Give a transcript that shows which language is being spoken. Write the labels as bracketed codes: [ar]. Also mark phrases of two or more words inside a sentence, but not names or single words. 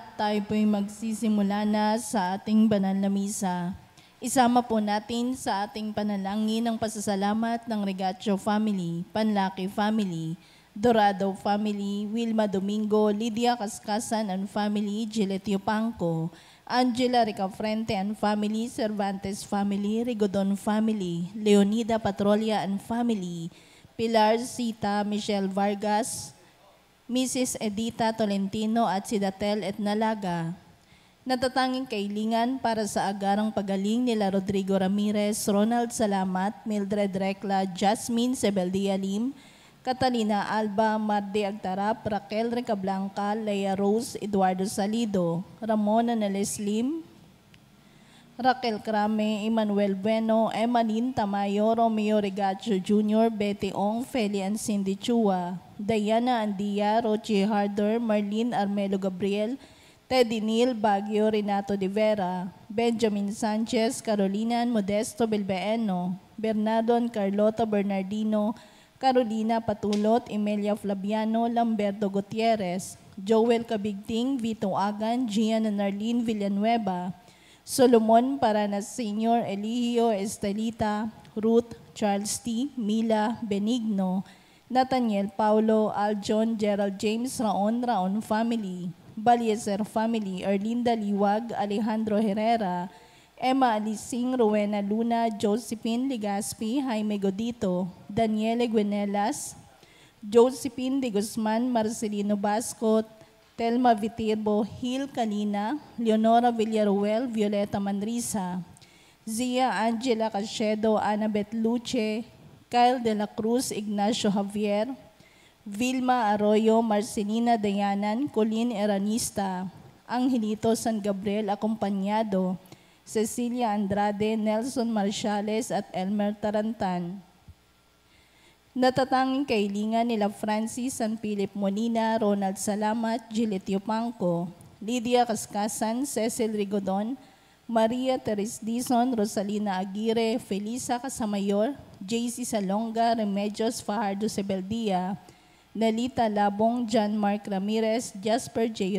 [tl] tayo po'y magsisimula na sa ating banal na misa. Isama po natin sa ating panalangin ang pasasalamat ng Regatio family, Panlaki family, Dorado family, Wilma Domingo, Lydia Cascasan [en] and family, [tl] Giletio Pangco, Angela Ricafrente [en] and family, [tl] Cervantes family, Rigodon family, Leonida Patrolia [en] and family, [tl] Pilar Sita Michelle Vargas, Mrs. Edita Tolentino at si Datel et Nalaga. Natatanging kailingan para sa agarang pagaling nila Rodrigo Ramirez, Ronald Salamat, Mildred Recla, Jasmine Sebeldia Lim, Catalina Alba, Marde Agtarap, Raquel Recablanca, Leia Rose, Eduardo Salido, Ramona Neles Lim, Raquel Crame, Emmanuel Bueno, Emalyn Tamayo, Romeo Regatio Jr., Betty Ong, Feli and Cindy Chua, Diana Andia, Rochi Harder, Marlene Armelo Gabriel, Teddy Neal, Baguio, Renato de Vera, Benjamin Sanchez, Carolina Modesto Bilbeeno, Bernardo Carlota Bernardino, Carolina Patulot, Emilia Flaviano, Lamberto Gutierrez, Joel Cabigting, Vito Agan, Gian Narlene Villanueva, Solomon Paranas Sr., Eligio Estelita, Ruth, Charles T., Mila, Benigno, Nathaniel Paulo, Aljon, Gerald James, Raon family, Baliezer family, Erlinda Liwag, Alejandro Herrera, Emma Alising, Rowena Luna, Josephine Ligaspi, Jaime Godito, Daniele Guenelas, Josephine de Guzman, Marcelino Bascot, Telma Vitirbo, Hil Kalina, Leonora Villaruel, Violeta Manrisa, Zia Angela Cachedo, Annabeth Luce, Kyle de la Cruz, Ignacio Javier, Vilma Arroyo, Marcelina Dayanan, Colin Eranista, Angelito San Gabriel Acompañado, Cecilia Andrade, Nelson Marciales at Elmer Tarantan. Natatanging kailingan nila Francis San Philip Molina, Ronald Salamat, Giletio Pangco, Lydia Cascasan, Cecil Rigodon, Maria Teres Dizon, Rosalina Aguirre, Felisa Casamayor, JC Salonga, Remedios Fajardo Sebeldia, Nelita Labong, John Mark Ramirez, Jasper J.